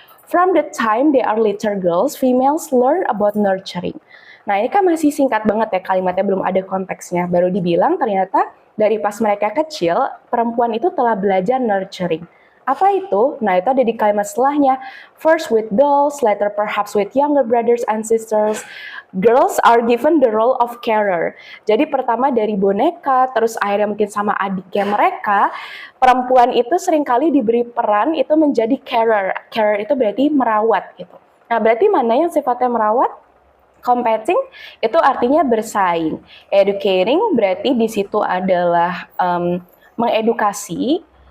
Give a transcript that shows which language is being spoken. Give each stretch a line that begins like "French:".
English: From the time they are little girls, females learn about nurturing.
Indonesian: Nah, ini kan masih singkat banget ya, kalimatnya belum ada konteksnya. Baru dibilang ternyata dari pas mereka kecil, perempuan itu telah belajar nurturing. Apa itu? Nah, itu ada di kalimat setelahnya.
English: First with dolls, later perhaps with younger brothers and sisters. Girls are given the role of carer.
Indonesian: Jadi pertama dari boneka, terus akhirnya mungkin sama adiknya mereka, perempuan itu seringkali diberi peran itu menjadi carer. Carer itu berarti merawat gitu. Nah, berarti mana yang sifatnya merawat? Competing itu artinya bersaing. Educating berarti di situ adalah mengedukasi.